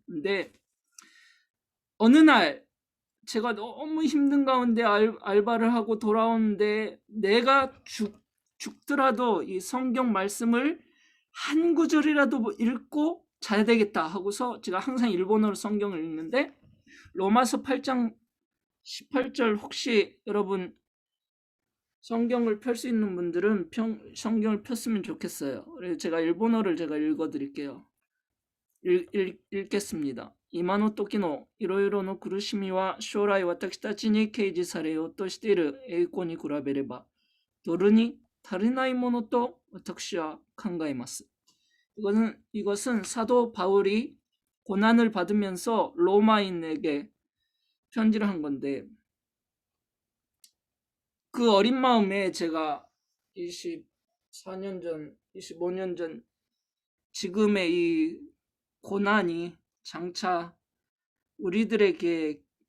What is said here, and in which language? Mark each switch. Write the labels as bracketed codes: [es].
[ko] 근데 어느 날 제가 너무 힘든 가운데 알바를 하고 돌아오는데 내가 죽더라도 이 성경 말씀을 한 구절이라도 읽고 자야 되겠다 하고서 제가 항상 일본어로 성경을 읽는데 로마서 8장 18절 혹시 여러분 성경을 펼 수 있는 분들은 성경을 폈으면 좋겠어요. 그래서 제가 일본어를 제가 읽어드릴게요. 읽겠습니다. [ja] 今の時のいろいろの苦しみは将来私たちに掲示されようとしている栄光に比べればドルに足りないものと私は考えます. [ko] 이것은 사도 바울이 고난을 받으면서 로마인에게 편지를 한 건데 그 어린 마음에 제가 24년 전, 25년 전 지금의 이 고난이 장차 우리들에게